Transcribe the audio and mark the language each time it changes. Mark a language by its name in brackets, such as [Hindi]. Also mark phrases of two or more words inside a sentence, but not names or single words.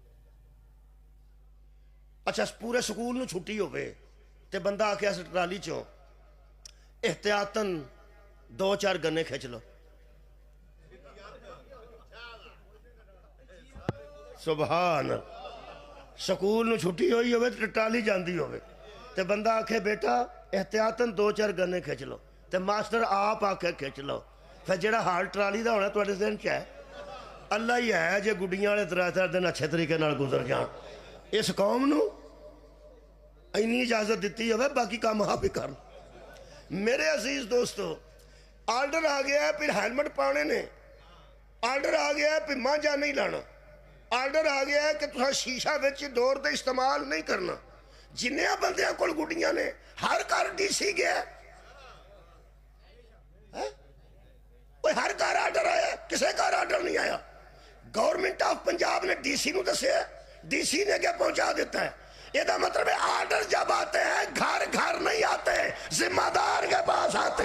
[Punjabi] اچھا پورے سکول نو چھٹی ہوئے تے بندہ آ کے اس ٹرالی چوں احتیاطاً 2-4 گنے کھچ لو. سبحان. سکول نو چھٹی ہوئی ہوئے تے ٹرالی جاندی ہوئے تے بندہ آکھے بیٹا احتیاطاً 2-4 گنے کھچ لو, تے ماسٹر آپ آکھے کھچ لو. پھر جڑا حال ٹرالی دا ہونا تواڈے ذہن چ ہے, اللہ ہی ہے جے گڈیاں والے 3 دن اچھے طریقے نال گزر جان. اس قوم نو اینی اجازت دیتی ہوئے, باقی کام آپ ہی کر. میرے عزیز دوستو, آرڈر آ گیا ہے پھر ہیلمٹ پانے نے, آرڈر آ گیا ہے پھر مانجا نہیں لانا, آرڈر آ گیا ہے کہ تسا شیشہ وچ ڈور دے استعمال نہیں کرنا. جنیاں بندیاں کول گڈیاں نے ہر گھر ڈی سی گیا, ہر گھر آرڈر آیا, کسے گھر آرڈر نہیں آیا. گورنمنٹ آف پنجاب نے ڈی سی نو دسیا, ڈی سی نے کیا پہنچا دیتا ہے. [Urdu] یہ دا مطلب ہے آرڈر جب آتے ہیں گھر گھر نہیں آتے, ذمہ دار کے پاس آتے.